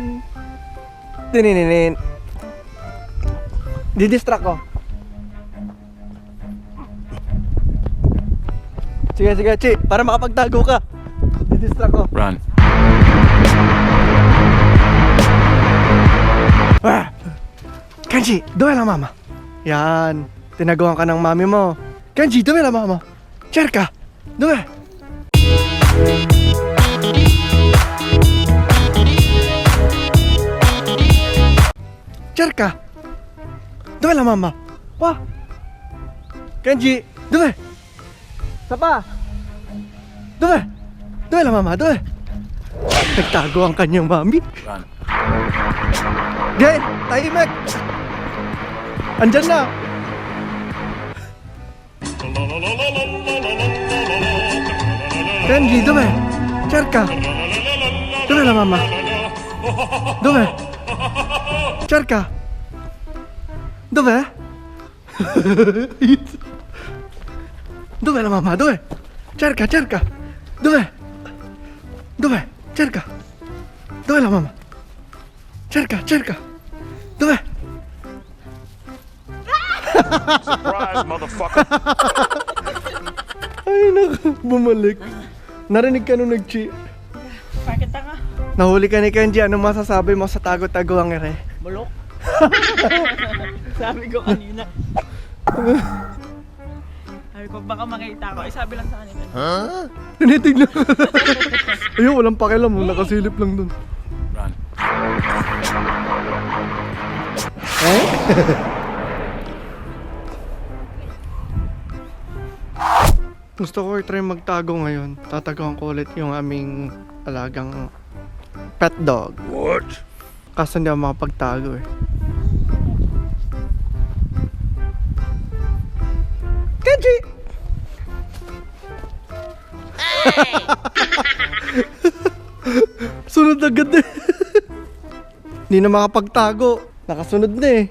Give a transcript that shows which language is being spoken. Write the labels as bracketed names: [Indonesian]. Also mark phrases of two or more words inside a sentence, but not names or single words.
[Filipino] Tenen. Didistract ko. Sige, Chi, para makapagtago ka. Didistract ko. Run. [Italian] Kenji, dove la mama? [Filipino] Yan, tinaguan ka ng mami mo. [Italian] Kenji, dove la mama? Cerca, dove? Cerca, dove la mama? Wah, Kenji, dove? Sapa? Dove? Dove la mama? Dove? [Filipino] Nagtago ang kanyang mami. Run. Diyan, tahimik. Andyan na. [Italian] Kenji, dove? Cerca. Dove la mamma? Dove? Cerca. Dove? Dove la mamma? Dove? Cerca. Dove? Dove? Cerca. Dove la mamma? Cerca. Dove? [English] Surprise, motherfucker! [Filipino] Ay, bumalik. Narinig ka nung nag-chi. Bakit ka? Nahuli ka ni Kenji. Anong masasabi mo sa tago-taguang ere? Bulok? Sabi ko kanina. Sabi ko baka makita ko. Ay sabi lang sa kanila. Tinitignan ko. Ayun, walang pakialam. Nakasilip lang dun. Run. Gusto ko i-try magtago ngayon. Tataguan ko ulit yung aming alagang [English] pet dog. [Filipino] What? Kaso hindi ako makapagtago eh. Kenji! Sunod agad eh. Hindi na makapagtago. Nakasunod na eh.